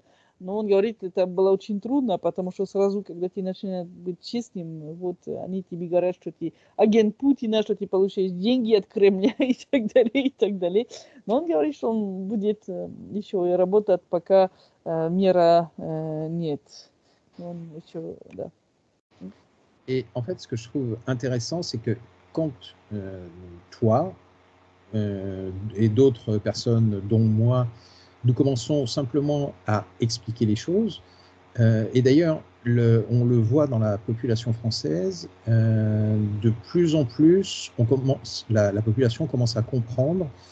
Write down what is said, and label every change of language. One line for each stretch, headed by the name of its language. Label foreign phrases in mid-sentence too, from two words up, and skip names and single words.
Russian: Но он говорит, это было очень трудно, потому что сразу, когда ты начинаешь быть честным, вот они тебе говорят, что ты агент Путина, что ты получаешь деньги от Кремля и так далее, и так далее. Но он говорит, что он будет еще и работать, пока мира нет. Он еще, да.
French: Et en fait, ce que je trouve intéressant, c'est que quand toi et d'autres personnes, dont moi, nous commençons simplement à expliquer les choses, et d'ailleurs, on le voit dans la population française, de plus en plus, la population commence à comprendre